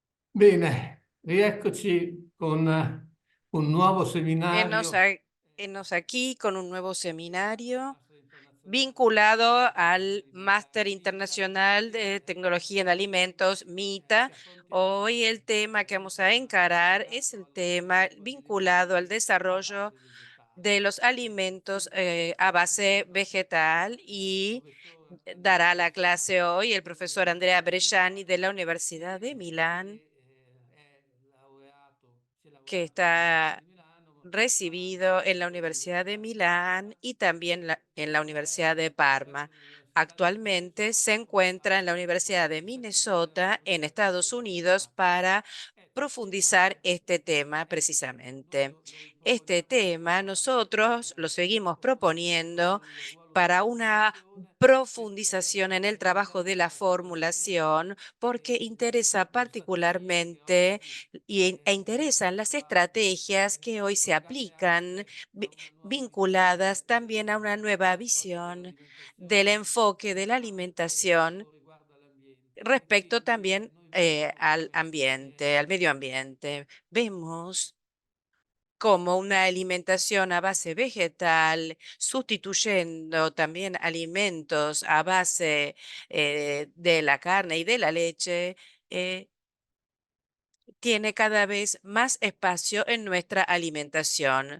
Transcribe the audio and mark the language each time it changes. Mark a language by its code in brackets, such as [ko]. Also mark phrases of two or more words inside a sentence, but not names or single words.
[it] Bene, rieccoci con un nuovo [es] Enos, [it] seminario. [es] enos aquí con un nuevo seminario [it] Master internazionale di [es] vinculado [it] tecnologie [es] al Máster [it] alimentari, [es] Internacional de Tecnología en Alimentos, [it] che [es] MITA. Hoy [it] affronteremo [es] el tema que vamos a encarar es [it] legato [es] el [it] allo [es] tema [it] sviluppo di [es] vinculado al [it] alimenti a [es] desarrollo [it] base vegetale. [es] de los alimentos a base vegetal [it] Il [es] y [it] professor [es] dará [it] Andrea [es] la clase hoy el profesor Andrea [it] Bresciani, [es] Bresciani de la Universidad de Milán, [it] si è [es] que [it] laureato all'Università [es] está [it] di Milano, ma [es] recibido en la [it] anche [es] Universidad de [it] all'Università [es] Milán y también en la Universidad de [it] presso [es] Parma. [it] l'Università di [es] Actualmente se [it] Minnesota [es] encuentra en la Universidad de [it] all'Università Chiesa [es] Minnesota en Estados [it] dell'Università di [es] Unidos [it] Parma. [es] para [it] Ecco, il [es] profundizar [it] tema [es] este tema [it] noi [es] precisamente. [it] lo [es] Este [it] proponiamo [es] tema [it] ancora [es] nosotros lo seguimos proponiendo [it] sul ruolo della [es] para una [it] formulazione perché [es] profundización en el trabajo [it] vogliamo [es] de la [it] capire [es] formulación, porque interesa [it] le strategie che [es] particularmente [it] oggi [es] e interesan las estrategias que hoy se [it] collegate [es] aplican [it] anche a una nuova [es] vinculadas [it] visione [es] también a una nueva [it] dell'approccio [es] visión del [it] all'alimentazione [es] enfoque de la [it] anche per quanto [es] alimentación [it] riguarda l'ambiente. E [es] respecto [it] quindi [es] también [it] noi vediamo [es] al ambiente, al medio ambiente. Vemos como una alimentación a base vegetal, sustituyendo también alimentos a base de la carne y de la leche, eh, tiene cada vez más espacio en nuestra alimentación.